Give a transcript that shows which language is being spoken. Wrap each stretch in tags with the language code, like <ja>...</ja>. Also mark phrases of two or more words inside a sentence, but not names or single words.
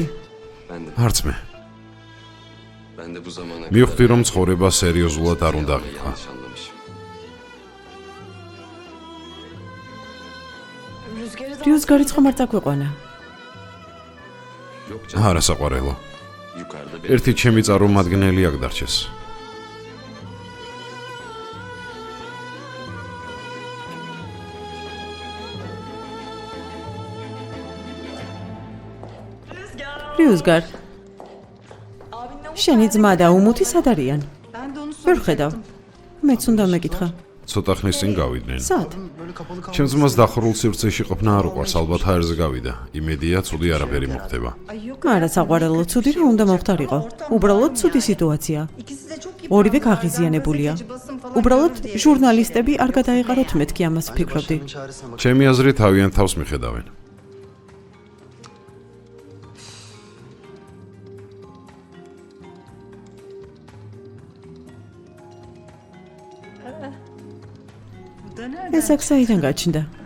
<tr>Ben de,</tr> <ka>არც მე.</ka> <tr>ben de bu zamana</tr> <ka>მივხვდი რომ ცხოვრება სერიოზულად არ უნდა აღიქვა.</ka> <tr>yanlış anlamışım.</tr> <ka>რიუს გარიცხომ არ წაგვეყვანა.</ka> <tr>Yok canım.</tr> <ka>არა საყვარელო.</ka> <tr>Yukarıda bir</tr> <ka>ერთი ჩემი წარმომადგენელი აქ დარჩეს. რიუსგარ. შენი ძმა და უმუთი სად არიან? ვერ ხედავ. მეც უნდა მეკითხა. ცოტა ხნის წინ გავიდნენ. სად? ჩემს ძმას დახურულ სივრცეში ყოფნა არ უყვარს, ალბათ ჰაერზე გავიდა. იმედია, ცუდი არაფერი მოხდება. არა საყვარელო, ცუდი რა უნდა მოხდარიყო. უბრალოდ ცუდი სიტუაცია. ორივე გაღიზიანებულია. უბრალოდ ჟურნალისტები არ გადაეყაროთ მეთქი ამას ვფიქრობდი.</ka> <tr>Çaresine bak.</tr> <ka>ჩემი აზრით თავიანთ თავს მიხედავენ. ეს აქ საიდან გაჩნდა?</ka>